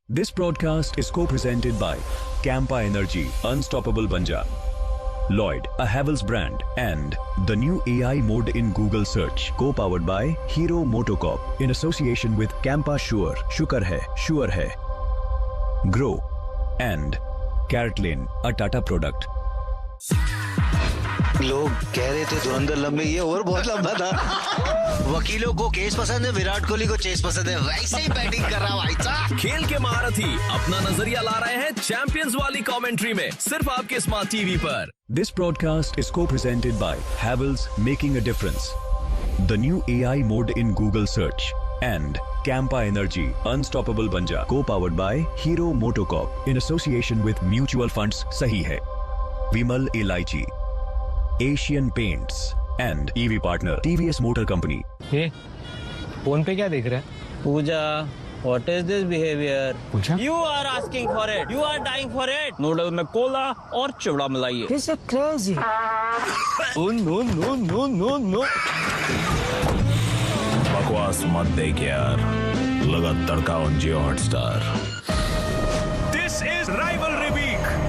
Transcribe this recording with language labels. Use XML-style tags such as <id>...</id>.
<en>This broadcast is co-presented by Campa Energy, Unstoppable Banja, Lloyd, a Havells brand, and the new AI mode in Google search, co-powered by Hero MotoCorp in association with Campa Sure, Shukar hai, Grow, and Carrot Lane, a Tata product.</en> <hi>लोग कह रहे थे धुरंधर लंबे, ये over बहुत लंबा था। वकीलों को केस पसंद है, विराट कोहली को चेस पसंद है, वैसे ही बैटिंग कर रहा भाई साहब। खेल के महारथी अपना नजरिया ला रहे हैं चैंपियंस वाली कमेंट्री में, सिर्फ आपके स्मार्ट टीवी पर। This broadcast is co-presented by Havells, making a difference, the new AI mode in Google search, and Campa Energy, Unstoppable Banja, co-powered by Hero MotoCorp in association with Mutual Funds Sahi Hai, Vimal Elaichi, Asian Paints, and EV partner TVS Motor Company. ये phone पे क्या देख रहा है?</hi> <en>Puja, what is this behavior? Puja? You are asking for it. You are dying for it.</en> <hi>Noodle में Cola और चिवड़ा मिलाइए.</hi> <en>This is crazy. Oh no no no no no.</en> <hi>बकवास मत देख यार, लगा तड़का on Jio Hotstar.</hi> <en>This is rivalry week.</en>